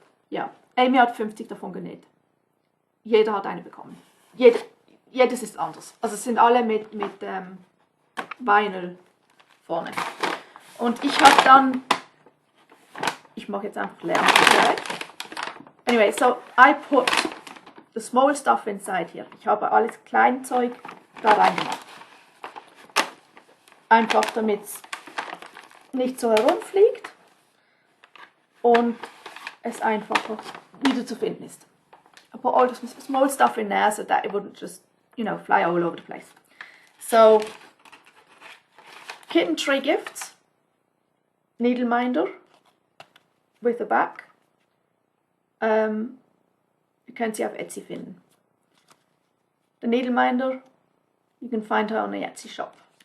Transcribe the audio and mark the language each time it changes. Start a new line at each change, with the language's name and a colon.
German: Ja, Amy hat 50 davon genäht. Jeder hat eine bekommen. Jedes ist anders. Also es sind alle mit Vinyl vorne. Und ich habe dann, ich mache jetzt einfach leer.
English: Anyway, so I put the small stuff inside here.
German: Ich habe alles Kleinzeug da reingemacht. Einfach damit es nicht so herumfliegt und es einfacher wieder zu finden ist.
English: I put all the small stuff in there so that it wouldn't just, you know, fly all over the place. So, KittenTreeGifts, needle minder with a back.
German: Ihr könnt sie auf Etsy finden.
English: The needle minder, you can find her on the Etsy shop.